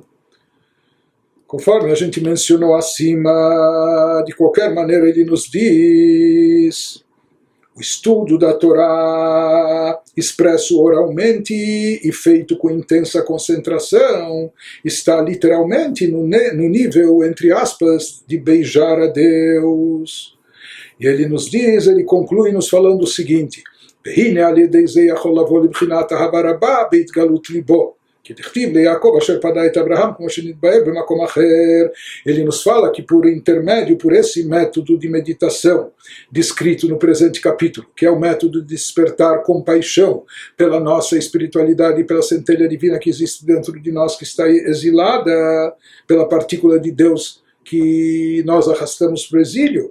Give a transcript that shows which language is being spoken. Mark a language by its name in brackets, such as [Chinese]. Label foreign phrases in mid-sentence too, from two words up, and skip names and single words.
[Portuguese] Conforme a gente mencionou acima, de qualquer maneira ele nos diz: o estudo da Torá, expresso oralmente e feito com intensa concentração, está literalmente no nível, entre aspas, de beijar a Deus. E ele nos diz, ele conclui nos falando o seguinte: [Hebrew] והנה על ידי זה יכול לבוא לבחינת אהבה רבה בהתגלות ליבו. כי דכתיב ליעקב אשר פדה את אברהם, כמו שנתבהר במקום אחר. [Portuguese] Ele nos fala que por intermédio, por esse método de meditação descrito no presente capítulo, que é o método de despertar compaixão pela nossa espiritualidade e pela centelha divina que existe dentro de nós, que está exilada pela partícula de Deus que nós arrastamos para o exílio.